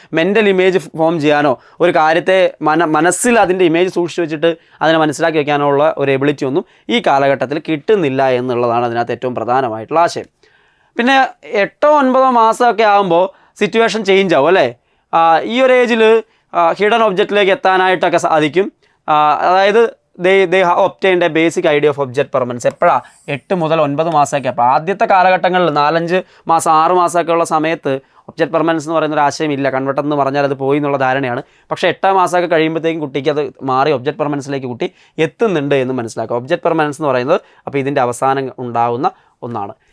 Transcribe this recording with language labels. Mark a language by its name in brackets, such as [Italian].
[Malayalam] Mental image form ചെയ്യാനോ ഒരു കാര്യത്തെ മനസ്സിൽ അതിൻ്റെ ഇമേജ് സൂക്ഷിച്ച് വെച്ചിട്ട് അതിനെ മനസ്സിലാക്കി വെക്കാനോ ഉള്ള ഒരു എബിലിറ്റി ഒന്നും ഈ കാലഘട്ടത്തിൽ കിട്ടുന്നില്ല എന്നുള്ളതാണ് അതിനകത്ത് ഏറ്റവും പ്രധാനമായിട്ടുള്ള ആശയം. പിന്നെ 8-9 മാസമൊക്കെ ആകുമ്പോൾ സിറ്റുവേഷൻ ചേഞ്ച് ആവും, അല്ലേ? ഈ ഒരു ഏജിൽ ഹിഡൻ ഒബ്ജക്റ്റിലേക്ക് എത്താനായിട്ടൊക്കെ സാധിക്കും. അതായത് [English] they have obtained a basic idea of object permanence. [Malayalam] എപ്പോഴാണ്? 8 മുതൽ 9 മാസമൊക്കെ. അപ്പോൾ ആദ്യത്തെ കാലഘട്ടങ്ങളിൽ 4-5 മാസം 6 മാസമൊക്കെ ഉള്ള സമയത്ത് ഒബ്ജക്റ്റ് പെർമനൻസ് എന്ന് പറയുന്ന ഒരു ആശയമില്ല. കൺവട്ടം എന്ന് പറഞ്ഞാൽ അത് പോയി എന്നുള്ള ധാരണയാണ്. പക്ഷേ 8 മാസമൊക്കെ കഴിയുമ്പോഴത്തേക്കും കുട്ടിക്ക് അത് മാറി ഒബ്ജക്റ്റ് പെർമനൻസിലേക്ക് കുട്ടി എത്തുന്നുണ്ട് എന്ന് മനസ്സിലാക്കുക. ഒബ്ജക്റ്റ് പെർമനൻസ് എന്ന് പറയുന്നത് അപ്പോൾ ഇതിൻ്റെ അവസാനം ഉണ്ടാകുന്ന ഒന്നാണ്.